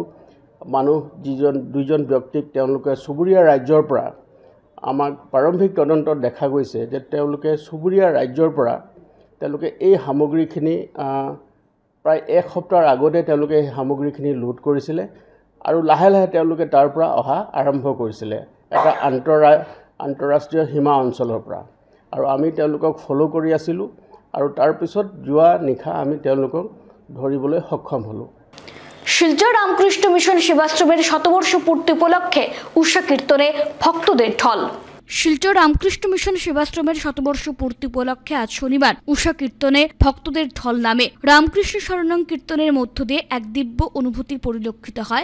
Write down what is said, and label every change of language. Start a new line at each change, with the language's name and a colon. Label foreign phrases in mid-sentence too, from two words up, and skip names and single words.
Assamese: দুজন ব্যক্তিক তেওঁলোকে চুবুৰীয়া ৰাজ্যৰ পৰা আমাক প্ৰাৰম্ভিক তদন্তত দেখা গৈছে যে তেওঁলোকে চুবুৰীয়া ৰাজ্যৰ পৰা তেওঁলোকে এই সামগ্ৰীখিনি প্ৰায় 1 সপ্তাহৰ আগতে তেওঁলোকে এই সামগ্ৰীখিনি লোড কৰিছিলে আৰু লাহে লাহে তেওঁলোকে তাৰ পৰা অহা আৰম্ভ কৰিছিলে এটা আন্তঃৰাষ্ট্ৰীয় সীমা অঞ্চলৰ পৰা। আৰু আমি তেওঁলোকক ফ'ল' কৰি আছিলোঁ আৰু তাৰপিছত যোৱা নিশা আমি তেওঁলোকক ধৰিবলৈ সক্ষম হ'লোঁ।
Bangla: শিলচর রামকৃষ্ণ মিশন সেবাশ্রমের শতবর্ষ পূর্তি উপলক্ষে উষা কীর্তনে ভক্তদের ঢল। শিলচর রামকৃষ্ণ মিশন সেবাশ্রমের শতবর্ষ পূর্তি উপলক্ষে আজ শনিবার উষা কীর্তনে ভক্তদের ঢল নামে। রামকৃষ্ণ শরণং কীর্তনের মধ্য দিয়ে এক দিব্য অনুভূতি পরিলক্ষিত হয়।